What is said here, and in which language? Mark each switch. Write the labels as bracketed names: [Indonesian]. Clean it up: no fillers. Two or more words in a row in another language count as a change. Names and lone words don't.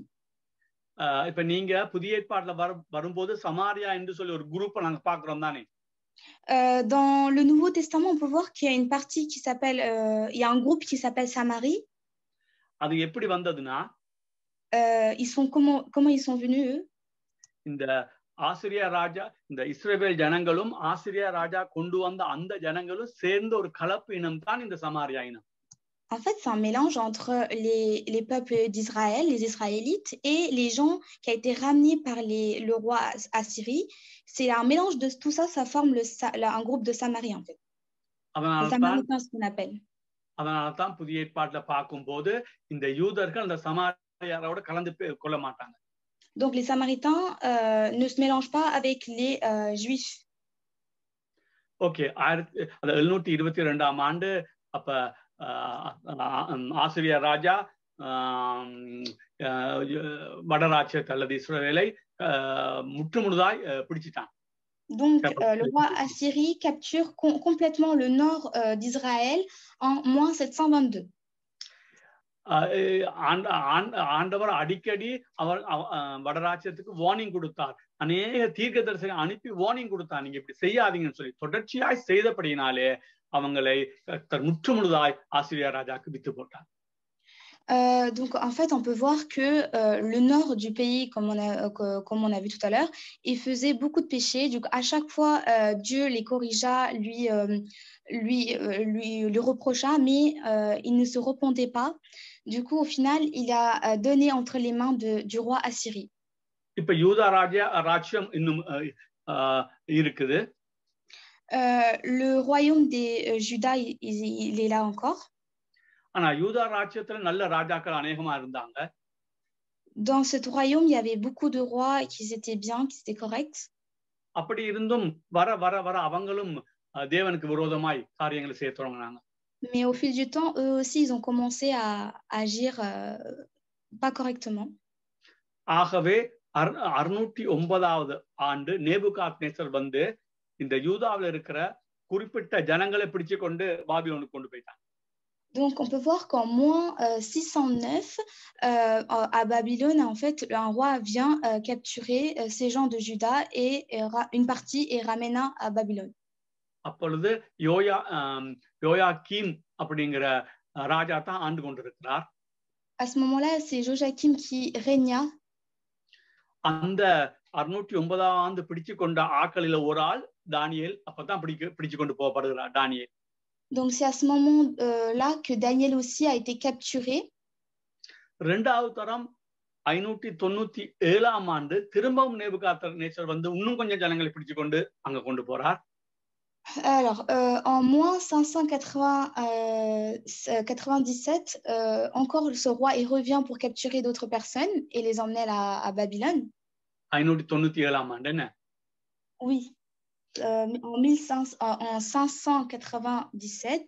[Tamil] இப்ப நீங்க புதிய ஏற்பாட்டுல வரும்போது சமாரியா என்று சொல்லி ஒரு குரூப் நாங்க பாக்குறோம் தானே. [French] Dans le Nouveau Testament, on peut voir qu'il y a une partie qui s'appelle, il y a un groupe qui s'appelle Samarie. [Tamil] அது எப்படி வந்ததுன்னா [French] comment ils sont venus eux? [Tamil] இந்த ஆசிரியா ராஜா இந்த இஸ்ரவேல் ஜனங்களும் ஆசிரியா ராஜா கொண்டு வந்த அந்த ஜனங்களும் சேர்ந்த ஒரு கலப்பு இனம் தான் இந்த சமாரியா இனம். [French] En fait, c'est un mélange entre les peuples d'Israël, les Israélites, et les gens qui a été ramenés par le roi Assyrie. C'est un mélange de tout ça, ça forme un groupe de Samarie, en fait. Les Samaritains, ce qu'on appelle. [Tamil] அதனால்தான் புதிய ஏற்பாட்டுல பார்க்கும்போது இந்த யூதர்கள் அந்த சமாரியாரோட கலந்து கொள்ள மாட்டாங்க. [French] Donc les Samaritains ne se mélangent pas avec les Juifs. [Tamil] ஓகே, 722ஆம் ஆண்டு அப்ப ஆசிரியா ராஜா வடராட்சியத்தை அல்லது இஸ்ரவேலை முற்றுமுழுதாய் பிடிச்சிட்டான். [French] Donc le roi Assyrie capture complètement le nord d'Israël en moins 722. [Tamil] ஆண்டவர் அடிக்கடி அவர் வடராட்சியத்துக்கு வார்னிங் கொடுத்தார். அநேக தீர்க்கதரிசிகளை அனுப்பி வார்னிங் கொடுத்தார், நீங்க இப்படி செய்யாதீங்கன்னு சொல்லி. தொடர்ச்சியாய் செய்தபடினாலே அவங்களை முற்றுமுழுதாய் ஆசிரியா ராஜாக்கு வித்து போட்டார். [French] Donc en fait on peut voir que le nord du pays, comme on a vu tout à l'heure, il faisait beaucoup de péchés. Donc à chaque fois Dieu les corrigea, lui reprocha, mais il ne se repentait pas. Du coup au final il a donné entre les mains du roi Assyrie. [Tamil] இப்ப யூதா ராஜ்யம் இன்னும் இருக்குது. [French] Le royaume des Juda il est là encore. [Tamil] ஆனா யூதா ராஜ்யத்துல நல்ல ராஜாக்கள் அநேகமா இருந்தாங்க. [French] Dans ce royaume il y avait beaucoup de rois qui étaient bien, qui étaient corrects. [Tamil] அப்படி இருந்தும் வர வர வர அவங்களும் தேவனுக்கு விரோதமாய் காரியங்களை செய்ய தொடங்கினாங்க. [French] Mais au fil du temps eux aussi ils ont commencé à agir pas correctement. [Tamil] ஆகவே 609வது ஆண்டு நேபுகாத்நேசர் வந்து இந்த யூதாவில் இருக்கிற குறிப்பிட்ட ஜனங்களை பிடிச்சு கொண்டு பாபிலோனுக்கு கொண்டு போயிட்டாங்க. [French] Donc on peut voir qu'en moins 609 à Babylone en fait un roi vient capturer ces gens de Juda et une partie et ramena à Babylone. [Tamil] அப்பொழுது யோயாக்கீம் அப்படிங்கிற ராஜா தான் ஆண்டு கொண்டிருக்கிறார். [French] À ce moment-là c'est Joachim qui régna. [Tamil] அந்த 609ஆம் ஆண்டு பிடிச்சு கொண்ட ஆட்களில ஒரு ஆள் தானியேல். அப்பதான் பிடிச்சு கொண்டு போகப்படுகிறார் தானியேல். [French] Donc c'est à ce moment là que Daniel aussi a été capturé. [Tamil] இரண்டாவது தரம் 597ஆம் ஆண்டு திரும்பவும் நேபுகாத்நேச்சர் வந்து இன்னும் கொஞ்சம் ஜனங்களை பிடிச்சு கொண்டு அங்க கொண்டு போறார். [French] Alors, en moins 597, encore ce roi il revient pour capturer d'autres personnes et les emmener à Babylone. [Tamil] 597ஆம் ஆண்டு என்ன? [French] Oui, en 597.